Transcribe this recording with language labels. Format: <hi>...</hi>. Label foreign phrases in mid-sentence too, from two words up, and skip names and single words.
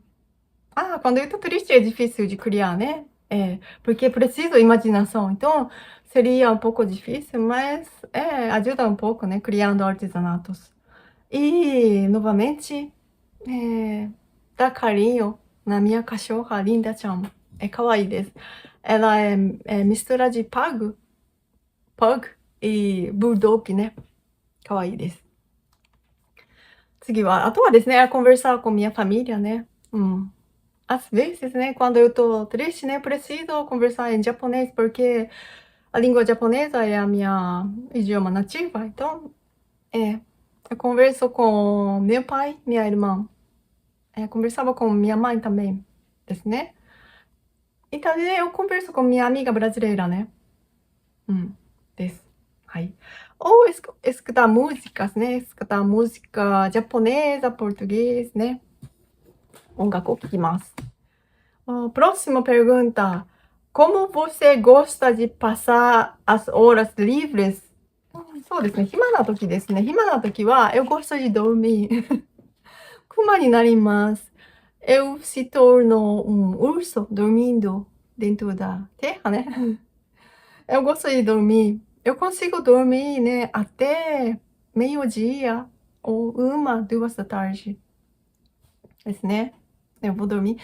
<pt>quando eu tô triste é difícil de criar, né? Porque preciso imaginação. Então, seria um pouco difícil, mas ajuda um pouco, né? Criando artesanatos. E, novamente, dá carinho na minha cachorra, Linda-chan. É</pt> <ja>かわいいです.</ja> <pt>Ela é mistura de pug e bulldog, né?</pt> <ja>かわいいです. 次は、あとはですね、</ja> <pt>conversar com minha família, né? Às vezes, né, quando eu tô triste, né, preciso conversar em japonês, porque a língua japonesa é a minha idioma nativa. Então, eu converso com meu pai, minha irmã. Conversava com minha mãe também, ですね。E também eu converso com minha amiga brasileira, né?</pt> <ja>です。はい。</ja> <pt>Ou escutar músicas, né? Escutar música japonesa, português, né?</pt> <ja>音楽を聴きます。</ja> <pt>Próxima pergunta. Como você gosta de passar as horas livres?</pt> <ja>そうですね。暇な時ですね。暇な時は、</ja> <pt>eu gosto de dormir.</pt> <ja>熊になります。</ja> <pt>Eu se torno urso dormindo dentro da terra, né? Eu gosto de dormir. Eu consigo dormir, né, até meio-dia ou 1, 2 da tarde. Esse, né? Eu vou dormir.</pt>